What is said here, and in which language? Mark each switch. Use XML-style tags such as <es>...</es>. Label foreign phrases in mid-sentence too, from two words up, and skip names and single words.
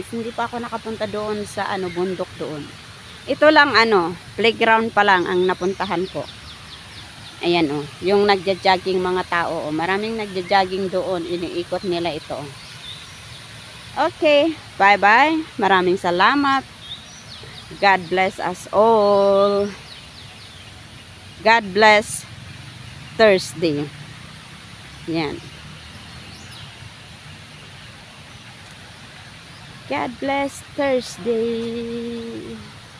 <tl>Hindi pa ako nakapunta doon sa bundok doon. Ito lang playground pa lang ang napuntahan ko. Ayan yung nagja-jogging mga tao. Maraming nagja-jogging doon. Iniikot nila ito.</tl> <en>Okay, bye-bye.</en> <tl>Maraming salamat.</tl> <en>God bless us all. God bless Thursday. Yan. God bless Thursday.</en>